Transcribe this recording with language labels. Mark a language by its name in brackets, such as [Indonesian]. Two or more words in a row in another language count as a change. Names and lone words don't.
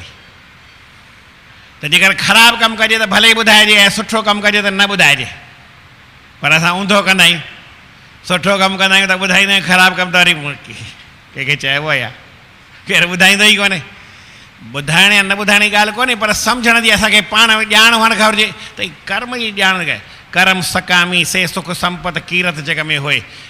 [Sindhi] त जेकर ख़राबु कमु कजे त भले ई ॿुधाइजे, ऐं सुठो कमु कजे त न ॿुधाइजे, पर असां ऊंधो कंदा आहियूं, सुठो कमु कंदा आहियूं त ॿुधाईंदा आहियूं, ख़राबु कमु त वरी कंहिंखे चइबो आहे या केरु ॿुधाईंदो ई कोन्हे। ॿुधाइण या न ॿुधाइण जी ॻाल्हि कोन्हे, पर सम्झण जी असांखे पाण ॼाण हुअणु घुरिजे त कर्म जी ॼाण, [Hindi] कर्म सकामी से सुख संपत कीरत जग में होए।